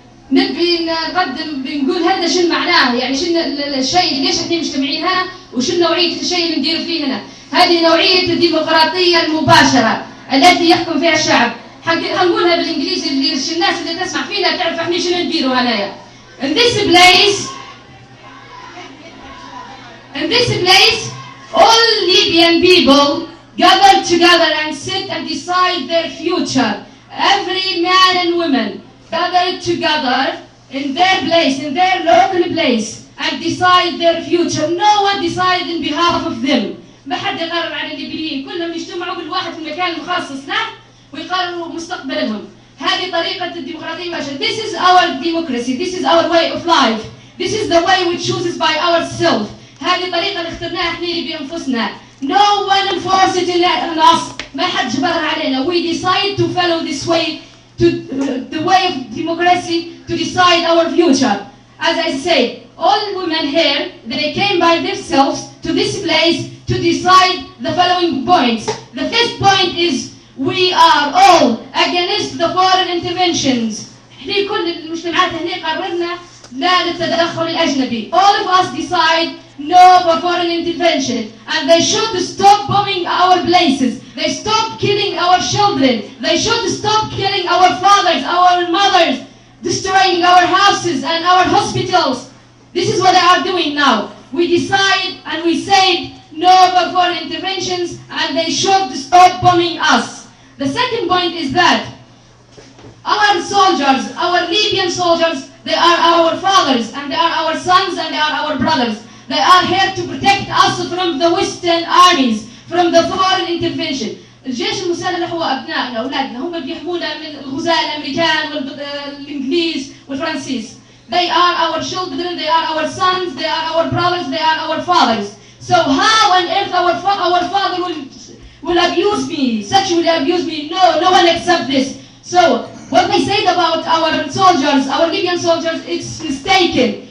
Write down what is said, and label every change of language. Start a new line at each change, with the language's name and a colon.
Arabic: قبل ما نقدم بنقول هذا شنو معناه، يعني شنو الشيء ليش احنا مجتمعين هنا وشنو نوعية الشيء اللي ندير فيه هنا. هذه نوعية الديمقراطية المباشرة التي يحكم فيها الشعب. هنقولها بالانجليزي اللي الناس اللي تسمع فينا تعرف احنا شنو نديروا هنايا.
English: In this place all Libyan people gather together and sit and decide their future. Every man and woman gather together in their place, in their local place, and decide their future. No one decides in behalf of them.
Arabic: ما حد يقرر على الليبيين، كلهم يجتمعوا بالواحد في المكان المخصص له ويقرروا مستقبلهم. هذه طريقة الديمقراطية المباشرة.
English: This is our democracy. This is our way of life. This is the way we choose by ourselves.
Arabic: هذه الطريقة اللي اخترناها احنا بأنفسنا.
English: No one enforced it on us.
Arabic: ما حد جبرها علينا.
English: We decide to follow this way, to the way of democracy, to decide our future. As I said, all women here, they came by themselves to this place to decide the following points. The first point is we are all against the foreign interventions.
Arabic: احنا كل المجتمعات هنا قررنا لا للتدخل الأجنبي.
English: All of us decide no for foreign intervention, and they should stop bombing our places. They stop killing our children. They should stop killing our fathers, our mothers, destroying our houses and our hospitals. This is what they are doing now. We decide and we say no for foreign interventions, and they should stop bombing us. The second point is that our soldiers, our Libyan soldiers, they are our fathers, and they are our sons, and they are our brothers. They are here to protect us from the Western armies, from the foreign intervention.
Arabic: الجيش المسلح هو أبنائنا أولادنا، هم بيحمونا من الغزاة الأمريكان والإنجليز والفرنسيس.
English: They are our children, they are our sons, they are our brothers, they are our fathers. So how on earth our father will abuse me, sexually abuse me? No, no one accepts this. So what they said about our soldiers, our Libyan soldiers, it's mistaken.